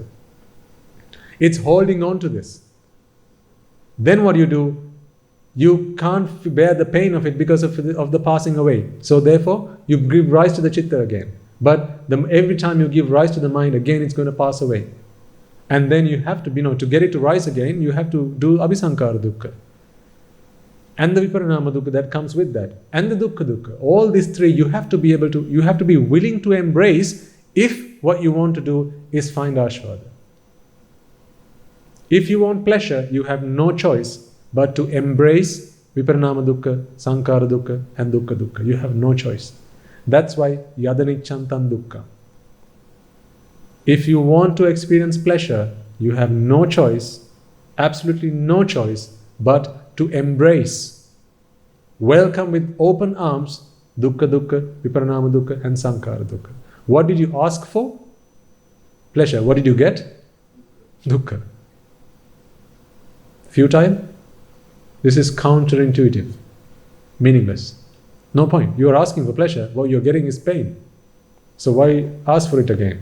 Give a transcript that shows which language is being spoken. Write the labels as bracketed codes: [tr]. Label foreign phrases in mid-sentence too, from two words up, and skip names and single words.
[en] It's holding on to this. Then what do? You can't bear the pain of it because of the passing away. So therefore, you give rise to the chitta again. But every time you give rise to the mind, again it's going to pass away. And then you have to, to get it to rise again, you have to do [pi] abhisankara dukkha. [en] And the [pi] viparinama dukkha [en] that comes with that. And the [pi] dukkha dukkha. [en] All these three you have to be willing to embrace if what you want to do is find ashvada. If you want pleasure, you have no choice but to embrace [pi] viparinama dukkha, sankara dukkha [en] and [pi] dukkha dukkha. [en] You have no choice. That's why [pi] yadanichantan dukkha. [en] If you want to experience pleasure, you have no choice, absolutely no choice, but to embrace, welcome with open arms, [pi] dukkha dukkha, viparinama dukkha and sankara dukkha. [en] What did you ask for? Pleasure. What did you get? Dukkha. Futile? This is counterintuitive, meaningless. No point. You are asking for pleasure. What you're getting is pain. So why ask for it again?